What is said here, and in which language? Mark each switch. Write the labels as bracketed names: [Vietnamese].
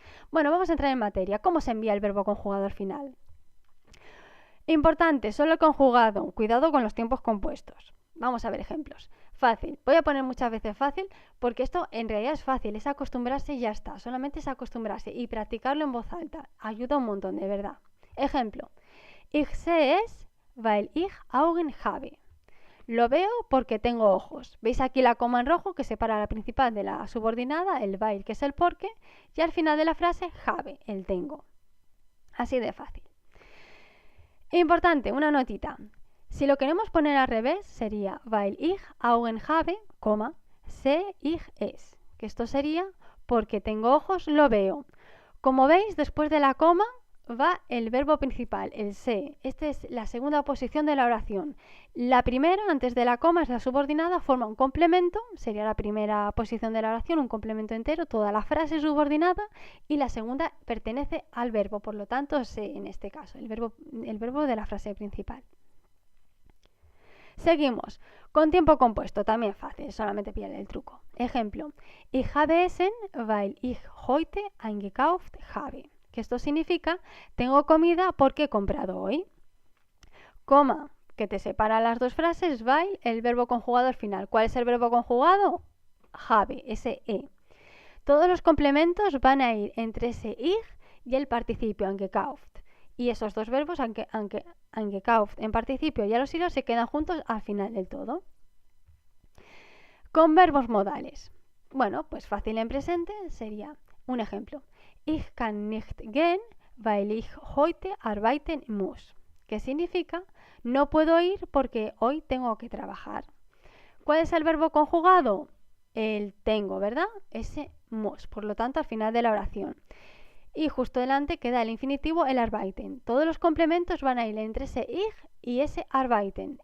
[Spanish] Bueno, vamos a entrar en materia. ¿Cómo se envía el verbo conjugado al final? Importante, solo el conjugado. Cuidado con los tiempos compuestos. Vamos a ver ejemplos. Fácil. Voy a poner muchas veces fácil porque esto en realidad es fácil. Es acostumbrarse y ya está. Solamente es acostumbrarse y practicarlo en voz alta. Ayuda un montón, de verdad. Ejemplo. [German] Ich sehe es, weil ich Augen habe. [Spanish] Lo veo porque tengo ojos. ¿Veis aquí la coma en rojo que separa la principal de la subordinada? El weil, que es el porque. Y al final de la frase, habe, el tengo. Así de fácil. Importante, una notita. Si lo queremos poner al revés, sería [German] weil ich Augen habe, sehe ich es. [Spanish] Que esto sería porque tengo ojos, lo veo. Como veis, después de la coma, va el verbo principal, el se. Esta es la segunda posición de la oración. La primera, antes de la coma, es la subordinada, forma un complemento, sería la primera posición de la oración, un complemento entero, toda la frase subordinada, y la segunda pertenece al verbo, por lo tanto, se en este caso, el verbo de la frase principal. Seguimos, con tiempo compuesto, también fácil, solamente pillar el truco. [German] Ejemplo, ich habe essen, weil ich heute eingekauft habe. [Spanish] Que esto significa, tengo comida porque he comprado hoy. Coma, que te separa las dos frases, weil, el verbo conjugado al final. ¿Cuál es el verbo conjugado? Habe, ese e. Todos los complementos van a ir entre ese ich y el participio eingekauft. Y esos dos verbos, eingekauft en participio y al auxiliar, se quedan juntos al final del todo. Con verbos modales. Bueno, pues fácil en presente sería un ejemplo. [German] Ich kann nicht gehen, weil ich heute arbeiten muss. [Spanish] ¿Qué significa? No puedo ir porque hoy tengo que trabajar. ¿Cuál es el verbo conjugado? El tengo, ¿verdad? Ese muss, por lo tanto, al final de la oración. Y justo delante queda el infinitivo, el arbeiten. Todos los complementos van a ir entre ese ich y ese arbeiten.